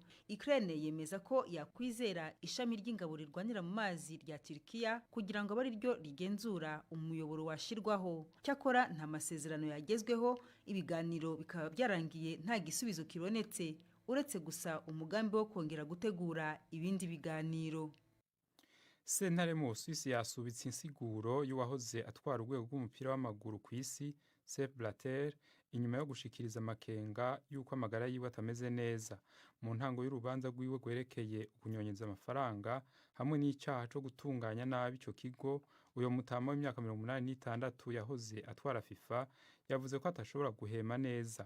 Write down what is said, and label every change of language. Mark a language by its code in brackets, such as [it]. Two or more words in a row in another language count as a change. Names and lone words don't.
[rw] Ukraine yemeza ko yakwizera ishami ry'ingabo rirwanira mu mazi rya Turkiya kugira ngo bari ryo rigenzura umuyoboro washirwaho. Cyakora nta masezerano yagezweho, ibiganiro bikaba byarangiye nta gisubizo kibonetse uretse gusa umugambi wo kongera gutegura ibindi biganiro. [rn] Sentare mu Busuwisi yasubitse insiguro y'uwahoze atwara urwego rw'umupira w'amaguru ku isi Sepp Blatter inyuma yo gushikiriza amakenga y'uko amagara yiwe atameze neza. Mu ntango y'urubanza rwiwe gwerekeye kunyonyeza amafaranga hamwe n'icyaha cyo gutunganya nabi ico kigo, uyo mutama w'imyaka 86 yahoze atwara FIFA yavuze ko atashobora guhema neza.